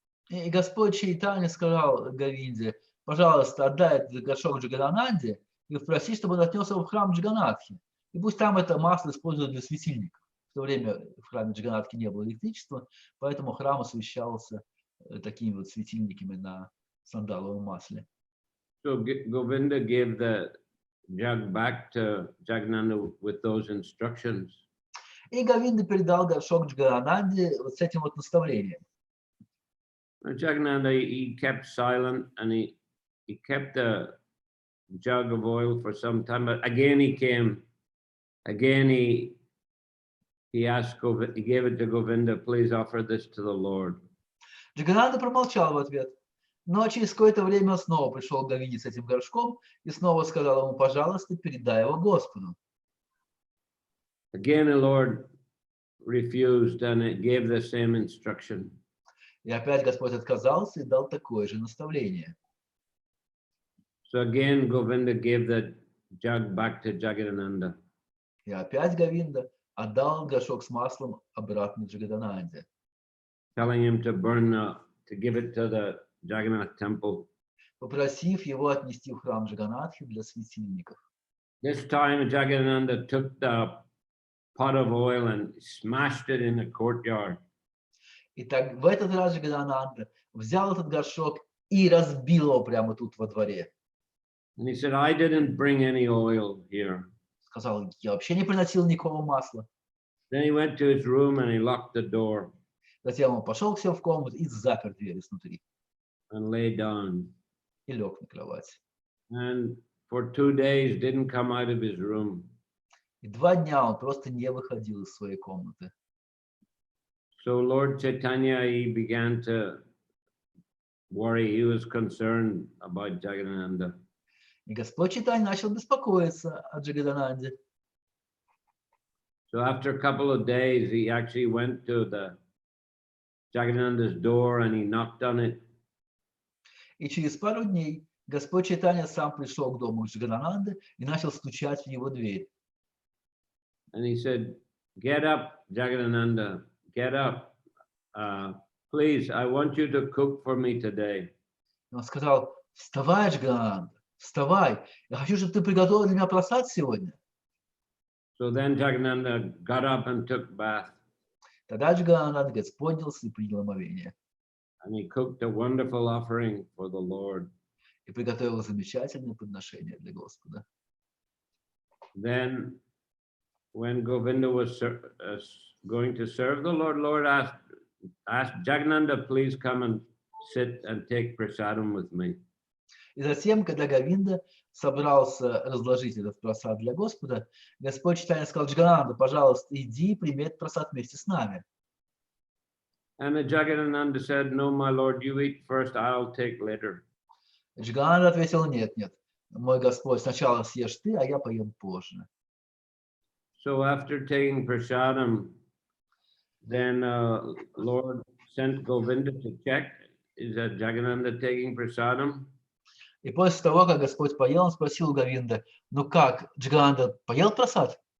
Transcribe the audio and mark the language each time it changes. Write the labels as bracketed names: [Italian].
[Russian] И Господь Чайтанья сказал Говинде, пожалуйста, отдай этот горшок Джаганананде и попроси, чтобы он отнес его в храм Джаганатхи. И пусть там это масло используют для светильников. В то время в храме Джаганатхи не было электричества, поэтому храм освещался такими вот светильниками на сандаловом масле. [English] So Govinda gave the jug back to Jagannatha with those instructions. [Russian] И Говинда передал горшок Джагананде вот с этим вот наставлением. [English] Jagannatha, he kept silent, and he kept the jug of oil for some time, but again he came, again he asked Govinda, he gave it to Govinda, please offer this to the Lord. [Russian] Джагананда промолчал в ответ, но через какое-то время он снова пришел к Говинде с этим горшком и снова сказал ему, пожалуйста, передай его Господу. [English] Again the Lord refused, and it gave the same instruction. [Russian] И опять Господь отказался и дал такое же наставление. [English] So again Govinda gave the jug back to Jagannatha. [Russian] И опять Говинда отдал горшок с маслом обратно Джагананде, [English] Telling him to to give it to the Jagannath temple. [Russian] попросив его отнести в храм Джаганатхи для светильников. [English] This time Jagadananda took the pot of oil and smashed it in the courtyard. [Russian] И так в этот раз Джагадананда взял этот горшок и разбил его прямо тут во дворе. [English] And he said, I didn't bring any oil here. [Russian] Сказал, я вообще не приносил никакого масла. [English] Then he went to his room and he locked the door [Russian] Затем он пошел к себе в комнату и запер дверь изнутри. [English] and lay down. [Russian] И лег на кровать. [English] And for 2 days didn't come out of his room. [Russian] И 2 дня он просто не выходил из своей комнаты. [English] So Lord Chaitanya, he began to worry. He was concerned about Jagadananda. [Russian] И Господь Чайтанья начал беспокоиться о Джагадананде. [English] So after a couple of days, he actually went to the Jagadananda's door and he knocked on it. [Russian] И через пару дней Господь Чайтанья сам пришел к дому Джагадананды и начал стучать в его дверь. [English] And he said, get up, Jagadananda, get up. Please, I want you to cook for me today. [Russian] И он сказал, вставай, Джагадананда, вставай. Я хочу, чтобы ты приготовил для меня просад сегодня. [English] So then Jagadananda got up and took bath. [Russian] Тогда Джагадананда поднялся и принял омовение. [English] And he cooked a wonderful offering for the Lord. [Russian] И приготовил замечательное подношение для Господа. [English] Then when Govinda was going to serve the Lord, Lord asked Jagadananda, please come and sit and take prasadam with me. [Russian] И затем, когда Говинда собрался разложить этот просад для Господа, Господь Чайтанья сказал, Джагананда, пожалуйста, иди и прими этот просад вместе с нами. [English] And Jagadananda said, no, my Lord, you eat first, I'll take later. [Russian] Джагананда ответил, нет, нет, мой Господь, сначала съешь ты, а я поем позже. [English] So after taking prasadam, then Lord sent Govinda to check, is that Jagadananda taking prasadam? [Russian] И после того, как Господь поел, он спросил у Говинда, ну как, Джагананда поел просад?